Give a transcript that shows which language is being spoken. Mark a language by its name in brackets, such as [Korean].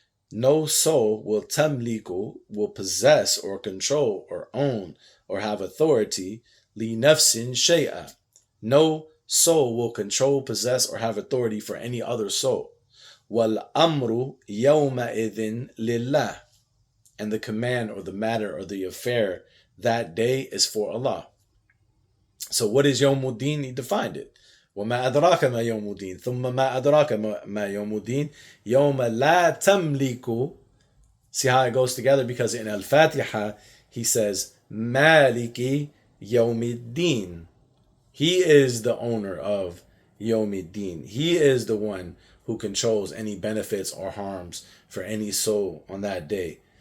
[English] No soul will tamliku, will possess or control or own or have authority, [Arabic] li nafsin shay'a. [English] No soul will control, possess, or have authority for any other soul. [Arabic] Wal amru yawma idhin lillah. [English] And the command or the matter or the affair that day is for Allah. So what is Yawm Ad-Deen? He defined it. [Arabic] وما أدراك ما يوم الدين ثم ما أدراك ما يوم الدين يوم لا تملك. [English] See how it goes together? Because in Al-Fatiha he says [Arabic] Maaliki Yawm Ad-Deen. [English] He is the owner of Yawm Ad-Deen. He is the one who controls any benefits or harms for any soul on that day.